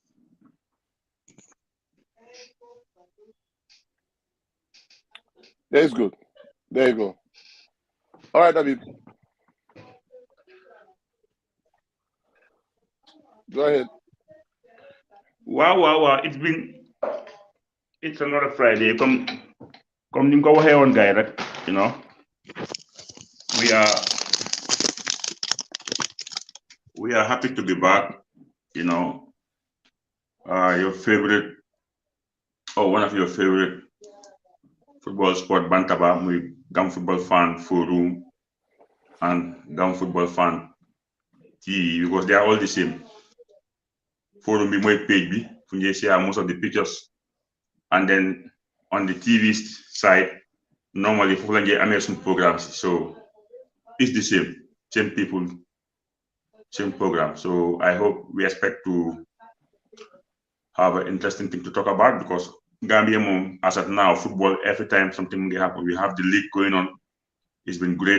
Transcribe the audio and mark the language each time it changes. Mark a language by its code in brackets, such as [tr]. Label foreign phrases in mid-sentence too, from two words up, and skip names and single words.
[en] Yeah, it's good. There you go. All right, Habib. Go ahead. Wow. It's another Friday. [wo] Comme ni nga ko waxee woon gars rek, [en] we are happy to be back. Your favorite or one of your favorite football sport Bantaba, muy Gam Football Fan Forum and Gam Football Fan TV because they are all the same. [wo] Forum bi mooy page bi fu ñuy [en] share most of the pictures, and then on the TV side normally [wo] foofu la ñuy amee suñu programmes, [en] so it's the same people, same program. So I hope we expect to have an interesting thing to talk about because Gambia, as of now, football, every time something happens, we have the league going on. It's been great.